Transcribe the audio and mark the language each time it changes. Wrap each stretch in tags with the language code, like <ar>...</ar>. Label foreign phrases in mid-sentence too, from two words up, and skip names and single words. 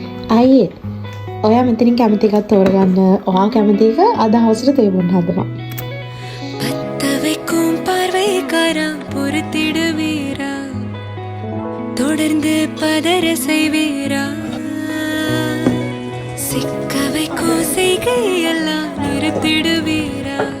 <si>අයියේ ඔයා මෙතනින් කැමති එකක් තෝරගන්න. ඔයා කැමති එක අද හවසට තේරුම් හදනවා.</si> <ta>பத்தவைக்கும் பார்வைக்காரா பொறுத்திடுவீரா தொடர்ந்து பதற செய்வீரா சிக்க வைக்கும் செய்கையெல்லாம் நிறுத்திடுவீரா</ta>